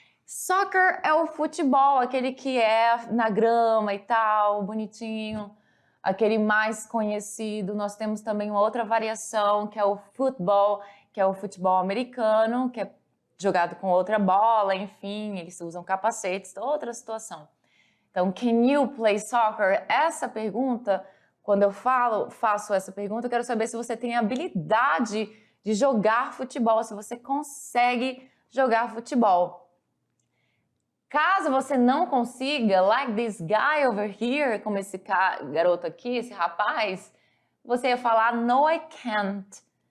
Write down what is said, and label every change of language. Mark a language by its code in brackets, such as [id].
[pt] Soccer é o futebol, aquele que é na grama e tal, bonitinho. Aquele mais conhecido. Nós temos também uma outra variação, que é o futebol, que é o futebol americano, que é jogado com outra bola, enfim, eles usam capacetes, outra situação. [en] Então, can you play soccer? [pt] Essa pergunta, quando eu faço essa pergunta, eu quero saber se você tem habilidade de jogar futebol, se você consegue jogar futebol. Caso você não consiga, like this guy over here, como esse garoto aqui, esse rapaz, você ia falar no, I can't.